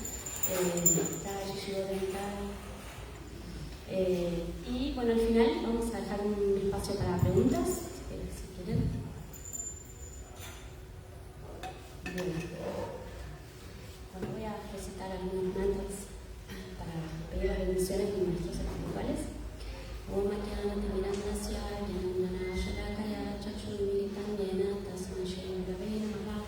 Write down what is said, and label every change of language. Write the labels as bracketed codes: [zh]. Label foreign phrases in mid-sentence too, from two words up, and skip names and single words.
[es] Y bueno, al final vamos a dejar un espacio para preguntas, si quieren. Bueno, voy a recitar algunos mantras para pedir las bendiciones de nuestros espirituales. [sa] Om Jnana Timirandasya Jnana Shalakaya Chakshurmilitam Yena Tasmai Shri Gurave Namaha.